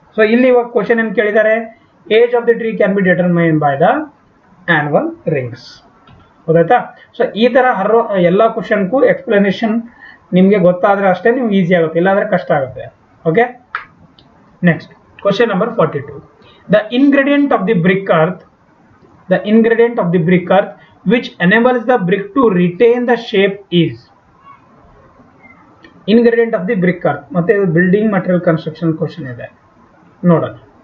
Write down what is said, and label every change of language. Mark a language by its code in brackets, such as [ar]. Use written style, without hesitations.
[kn] So ಇಲ್ಲಿ ಇವಾಗ question ಏನು ಕೇಳಿದ್ದಾರೆ, [en] age of the tree can be determine by the annual rings, [kn] ಗೊತ್ತಾಯ್ತಾ. ಸೊ ಈ ತರ ಎಲ್ಲ ಕ್ವಶನ್ಗೂ ಎಕ್ಸ್ಪ್ಲನೇಷನ್ ನಿಮಗೆ ಗೊತ್ತಾದ್ರೆ ಅಷ್ಟೇ ನೀವು ಈಸಿ ಆಗುತ್ತೆ, ಇಲ್ಲಾಂದ್ರೆ ಕಷ್ಟ ಆಗುತ್ತೆ. [en] Okay, next question number 42. The ingredient of the brick earth The ingredient of the brick earth which enables the brick to retain the shape is. Ingredient of the brick earth [kn] ಮತ್ತೆ [en] building material construction question [kn] ಇದೆ ನೋಡೋಣ.